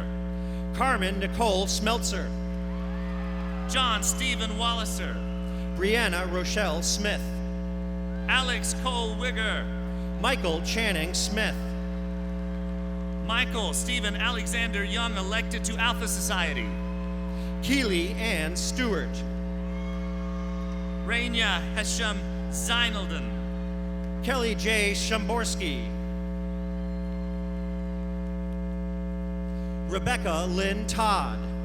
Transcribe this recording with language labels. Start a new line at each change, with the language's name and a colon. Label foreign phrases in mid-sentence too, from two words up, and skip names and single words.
English: Carmen Nicole Smeltzer. John Stephen Walliser. Brianna Rochelle Smith. Alex Cole Wigger. Michael Channing Smith. Michael Stephen Alexander Young, elected to Alpha Society. Keely Ann Stewart. Raina Hesham Zeinelden. Kelly J. Shamborsky. Rebecca Lynn Todd.